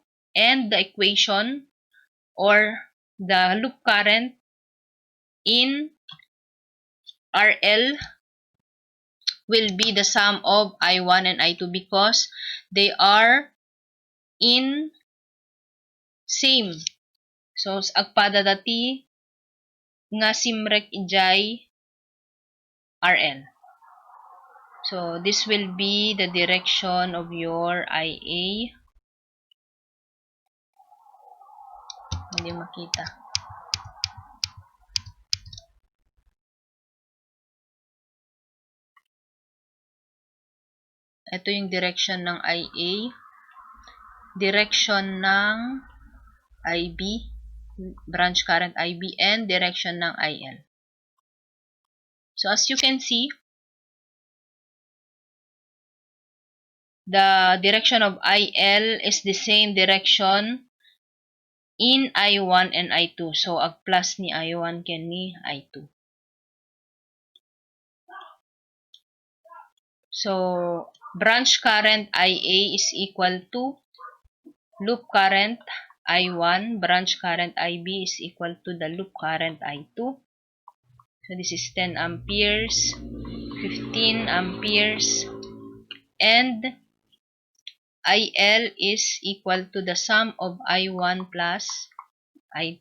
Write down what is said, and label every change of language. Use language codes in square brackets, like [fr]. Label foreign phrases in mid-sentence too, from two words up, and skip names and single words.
[en] And the equation or the loop current in RL will be the sum of I1 and I2 because they are in same. So, [ilo] agpada dati nga simrek ijay RL. [en] So, this will be the direction of your IA. [tl] Hindi makita. Ito yung direction ng IA. Direction ng IB. [en] Branch current IB and direction ng IL. So as you can see, the direction of IL is the same direction in I1 and I2. [ilo] So ag plus ni I1 ken ni I2. [en] So branch current IA is equal to loop current I1, branch current IB is equal to the loop current I2. So this is 10 amperes, 15 amperes, and IL is equal to the sum of I1 plus I2.